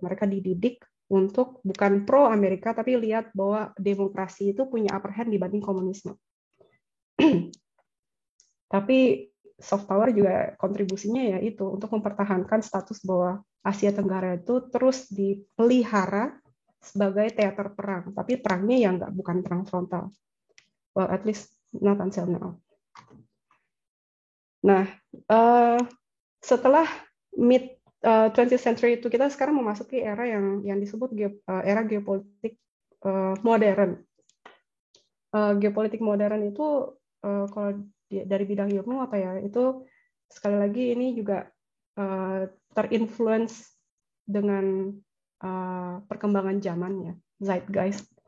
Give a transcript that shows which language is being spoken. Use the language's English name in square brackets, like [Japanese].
[Indonesian] Mereka dididik untuk bukan pro Amerika tapi lihat bahwa demokrasi itu punya [English] upper hand [Indonesian] dibanding komunisme. Tapi [English] soft power [Indonesian] juga kontribusinya ya itu untuk mempertahankan status bahwa Asia Tenggara itu terus dipelihara sebagai teater perang, tapi perangnya yang bukan perang frontal. [English] Well, at least not until now. [Indonesian] Nah, setelah [English] mid 20th century [Indonesian] itu kita sekarang memasuki era yang disebut era geopolitik modern. Geopolitik modern itu kalau dari bidang ilmu apa ya, itu sekali lagi ini juga terinfluence dengan perkembangan zamannya, zeitgeist.